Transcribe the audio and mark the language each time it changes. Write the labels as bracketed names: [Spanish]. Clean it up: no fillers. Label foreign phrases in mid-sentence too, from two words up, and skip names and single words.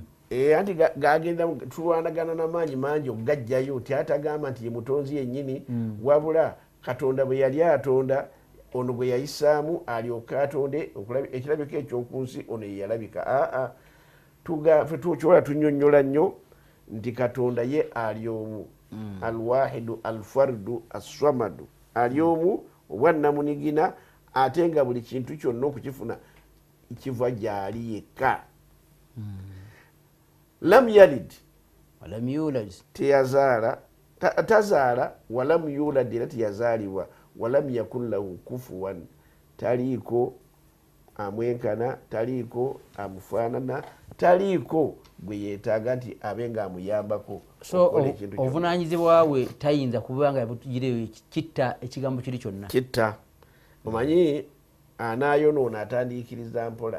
[Ganda] anti gagenda tulwanagana n'amaanyi mangi okugajjayo nti atagamba nti ye mutonzi yennyini wabula Katonda bwe yali atonda ono gwe yayisaamu alyoka atonde ekirabiko ekyokunsi ono ye yalabika. Kyola tunnyonnyola nnyo nti Katonda ye ali omu [Arabic] الواحد الفرد الصمد [Ganda] ali omu obwannamunigina ate nga buli kintu kyonna okukifuna kiva gyali yekka. [Arabic] لم يلد ولم يولد [Ganda] tazaala [Arabic] ولم يولد [Ganda] era teyazaalibwa [Arabic] ولم يكن له كفوا [Ganda] taliiko amwenkana taliiko amufaanana taliiko gwe yeetaaga nti abe nga amuyambako. So obuvunaanyizibwa bwe tayinza kuba nga yabutugireyo kitta ekigambo kiri kyonna kitta. Omanyi anaayonoona atandiikiriza mpola.